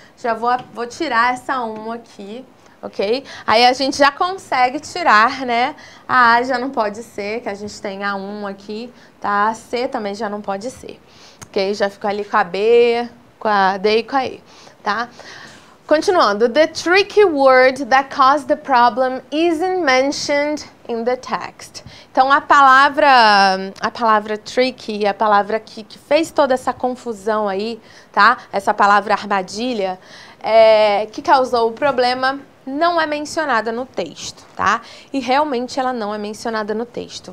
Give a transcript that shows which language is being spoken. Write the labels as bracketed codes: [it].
[pt] Já vou tirar essa 1 aqui, ok? Aí a gente já consegue tirar, né? A A já não pode ser, que a gente tem a 1 aqui, tá? A C também já não pode ser, ok? Já ficou ali com a B, com a D e com a E, tá? Continuando. [en] The tricky word that caused the problem isn't mentioned in the text. [pt] Então, a palavra tricky, a palavra que fez toda essa confusão aí, tá? Essa palavra armadilha, que causou o problema, não é mencionada no texto, tá? E realmente ela não é mencionada no texto.